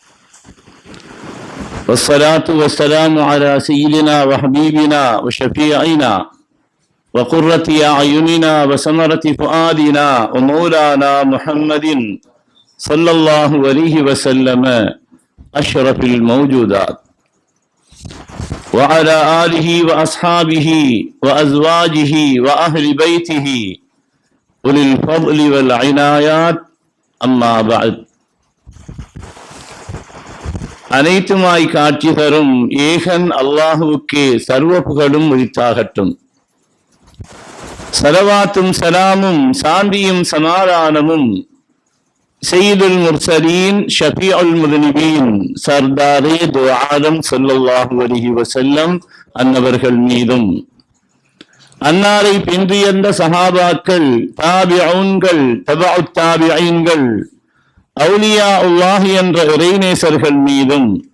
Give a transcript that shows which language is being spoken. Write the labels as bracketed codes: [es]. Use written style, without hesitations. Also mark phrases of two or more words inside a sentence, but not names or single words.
[ar] والصلاة والسلام على سيدنا وحبيبنا وشفيعنا وقرة أعيننا وثمرة فؤادنا ومولانا محمد صلى الله عليه وسلم أشرف الموجودات، وعلى آله وأصحابه وأزواجه وأهل بيته أولي الفضل والعنايات. أما بعد. [ta] அனைத்துமாய் காட்சி தரும் ஏகன் அல்லாஹுவுக்கே சர்வ புகழும் உரித்தாகட்டும். சலவாத்தும் சலாமும் சாந்தியும் சமாதானமும் [ar] سيد المرسلين شفيع المذنبين [ur] سردار دو عالم [ar] صلى الله عليه وسلم [ta] அன்னவர்கள் மீதும், அன்னாரை பின்றியந்த சஹாபாக்கள், தாபிஊன்கள், தபஉத் தாபிஈன்கள், [ar] أولياء الله [ta] என்ற இறைநேசர்கள் மீதும்,